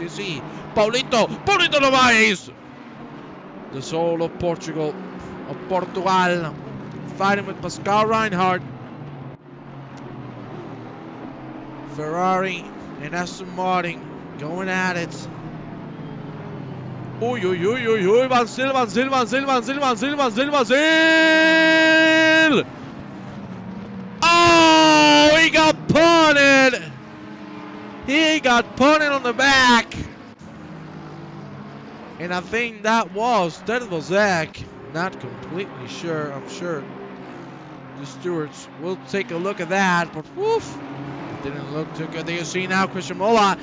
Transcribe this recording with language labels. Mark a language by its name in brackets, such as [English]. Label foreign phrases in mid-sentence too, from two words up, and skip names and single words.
[English] You see, Paulito Novaes, the soul of Portugal, of Portugal, fighting with Pascal Reinhardt. Ferrari and Aston Martin going at it. Ui, ui, ui, ui, ui, Vancil. Oh, he got punted. He got punted on the back. And I think that was Zach. Not completely sure. I'm sure the stewards will take a look at that. But woof, didn't look too good. You see now Christian Mola.